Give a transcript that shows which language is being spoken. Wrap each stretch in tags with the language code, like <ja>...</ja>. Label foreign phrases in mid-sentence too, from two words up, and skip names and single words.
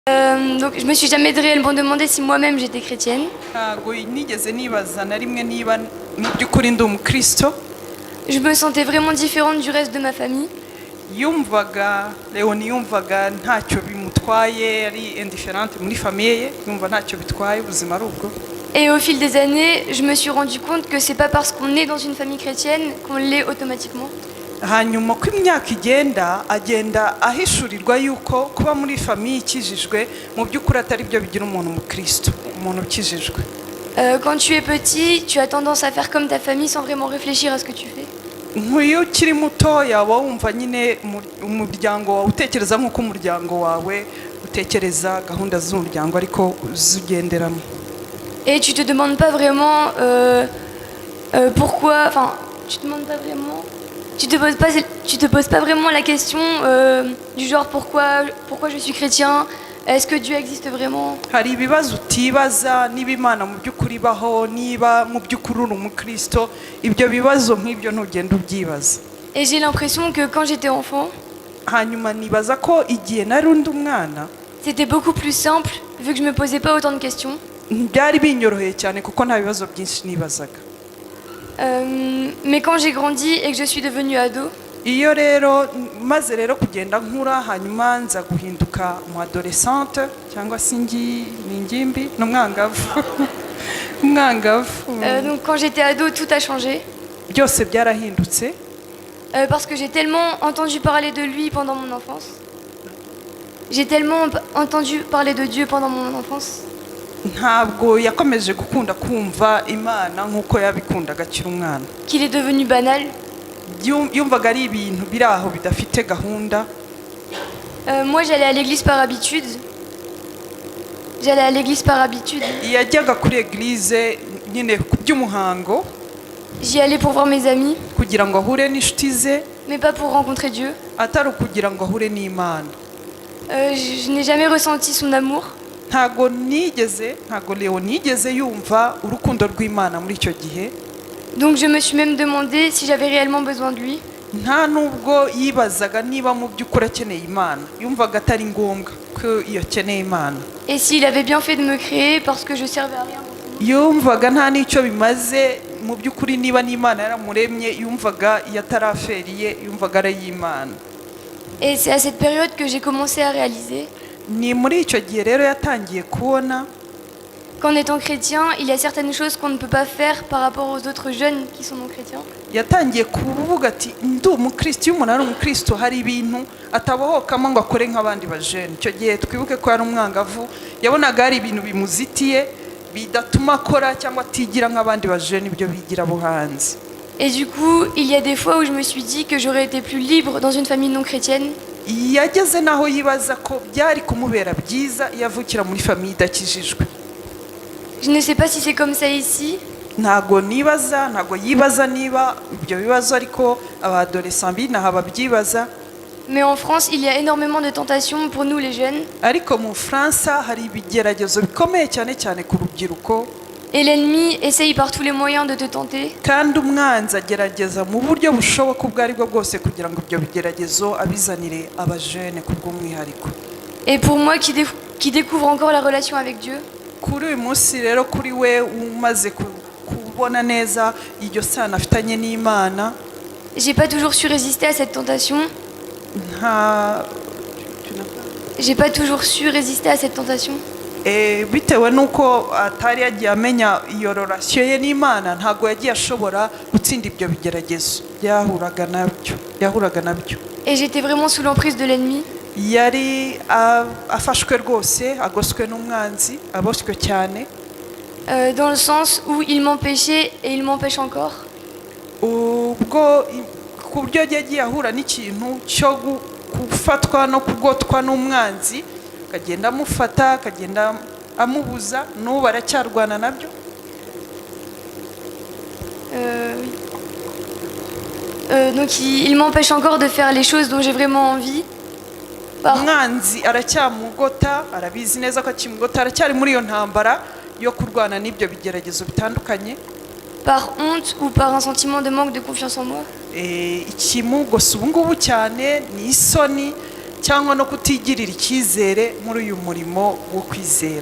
<fr>Donc je me suis jamais réellement demandé si moi-même j'étais chrétienne.</fr> <rw>ntabwo nigeze nibaza na rimwe niba mu by'ukuri ndi umukristo.</rw> <fr>Je me sentais vraiment différente du reste de ma famille.</fr> <rw>Leoni yumvaga ntacyo bimutwaye, ari indifférente muri famille ye, yumva ntacyo bitwaye ubuzima ari ubwo.</rw> <fr>Et au fil des années, je me suis rendu compte que c'est pas parce qu'on est dans une famille chrétienne qu'on l'est automatiquement.</fr> <rw>Hanyuma ko imyaka agenda ahishurirwa yuko kuba muri famille ikijijwe mu by'ukuri atari byo bigira umuntu umukristo, umuntu ukijijwe.</rw> <fr>Quand tu es petit, tu as tendance à faire comme ta famille sans vraiment réfléchir à ce que tu fais.</fr> <rw>Nk'iyo ukiri mutoya waba wumva nyine umuryango wawe utekereza nk'uko umuryango wawe utekereza gahunda z'umuryango ariko uzigenderamo.</rw> <fr>Et tu te demandes pas vraiment pourquoi, enfin, tu te poses pas vraiment la question du genre pourquoi je suis chrétien, est-ce que Dieu existe vraiment?</fr> <rw>Hari ibibazo utibaza niba Imana mu by'ukuri baho, niba mu by'ukuri uri umukristo, ibyo bibazo nk'ibyo ntugenda ubyibaza.</rw> <fr>Et j'ai l'impression que quand j'étais enfant,</fr> <rw>hanyuma nibaza ko igihe nari undi umwana,</rw> <fr>c'était beaucoup plus simple vu que je me posais pas autant de questions.</fr> <rw>byari binyoroheye cyane kuko nta bibazo byinshi nibazaga.</rw> <fr>Mais quand j'ai grandi et que je suis devenue ado,</fr> <rw>iyo rero maze rero kugenda nkura hanyuma nza guhinduka mu adolescente cyangwa se ingimbi n'umwangavu.</rw> <fr>donc quand j'étais ado, tout a changé.</fr> <rw>Byose byarahindutse.</rw> <fr>Parce que j'ai tellement entendu parler de lui pendant mon enfance. J'ai tellement entendu parler de Dieu pendant mon enfance.</fr> <rw>Ntabwo yakomeje gukunda kumva Imana nk'uko yabikundaga akiri umwana.</rw> <fr>Qu'il est devenu banal.</fr> <rw>Yumvaga ari ibintu biri aho bidafite gahunda.</rw> <fr>Moi j'allais à l'église par habitude.</fr> <rw>Yajyaga kuri église nyine ku by'umuhango.</rw> <fr>J'y allais pour voir mes amis.</fr> <rw>Kugira ngo ahure n'inshuti ze.</rw> <fr>Mais pas pour rencontrer Dieu.</fr> <rw>Atari ukugira ngo ahure n'Imana.</rw> <fr>Je n'ai jamais ressenti son amour.</fr> <rw>Ntago Léo nigeze yumva urukundo rw'Imana muri icyo gihe.</rw> <fr>Donc je me suis même demandé si j'avais réellement besoin de lui.</fr> <rw>Nta nubwo yibazaga niba mu by'ukuri akeneye Imana, yumvaga atari ngombwa ko iyo akeneye Imana.</rw> <fr>Et s'il avait bien fait de me créer parce que je servais à rien.</fr> <rw>Yumvaga nta n'icyo bimaze mu by'ukuri niba n'Imana yaramuremye, yumvaga yataraferiye, yumvaga ari y'Imana.</rw> <fr>Et c'est à cette période que j'ai commencé à réaliser.</fr> <rw>Ni muri icyo gihe rero yatangiye kubona</rw> <fr>qu'en étant chrétien, il y a certaines choses qu'on ne peut pas faire par rapport aux autres jeunes qui sont non chrétiens.</fr> <rw>Yatangiye kuvuga ati ndi umukristo, iyo umuntu ari umukristo hari ibintu atabohokamo ngo akore nk'abandi bajene. Icyo gihe twibuke ko ari umwangavu, yabonaga hari ibintu bimuzitiye bidatuma akora cyangwa atigira nk'abandi bajene ibyo bigira bo hanze.</rw> <fr>Et du coup, il y a des fois où je me suis dit que j'aurais été plus libre dans une famille non chrétienne.</fr> <rw>Yageze naho yibaza ko byari kumubera byiza yavukira muri famille idakijijwe.</rw> <fr>Je ne sais pas si c'est comme ça ici.</fr> <rw>Ntago yibaza niba ibyo bibazo ariko abadolescents binaha babyibaza.</rw> <fr>Mais en France, il y a énormément de tentations pour nous les jeunes.</fr> <rw>Ariko mu Fransa hari ibigeragezo bikomeye cyane ku rubyiruko.</rw> <fr>Et l'ennemi essaye par tous les moyens de te tenter.</fr> <rw>Kandi umwanzi agerageza mu buryo bushoboka ubwo ari bwo bwose kugira ngo ibyo bigeragezo abizanire abajene ku bw'umwihariko.</rw> <fr>Et pour moi qui découvre encore la relation avec Dieu,</fr> <rw>kuri uyu munsi rero kuri we umaze kubona neza iryo sano afitanye n'Imana,</rw> <fr>j'ai pas toujours su résister à cette tentation.</fr> <rw>Bitewe nuko atari yagiye amenya iyo relation ye n'Imana, ntago yagiye ashobora gutsinda ibyo bigeragezo yahuraga nabyo.</rw> <fr>Et j'étais vraiment sous l'emprise de l'ennemi.</fr> <rw>Yari afashwe rwose, agoswe n'umwanzi, aboswe cyane.</rw> <fr>Dans le sens où il m'empêchait et il m'empêche encore.</fr> <rw>Ubwo ku buryo yagiye ahura n'ikintu cyo gufatwa no kugotwa n'umwanzi, akagenda amufata, akagenda amubuza, n'ubu aracyarwana nabyo.</rw> <fr>Donc il m'empêche encore de faire les choses dont j'ai vraiment envie.</fr> <rw>Umwanzi aracyamugota, arabizi neza ko akimugota, aracyari muri iyo ntambara yo kurwana n'ibyo bigeragezo bitandukanye.</rw> <fr>Par honte ou par un sentiment de manque de confiance en moi.</fr> <rw>Ikimugose ubu ngubu cyane ni isoni cyangwa no kutigirira icyizere muri uyu murimo wo kwizera,</rw>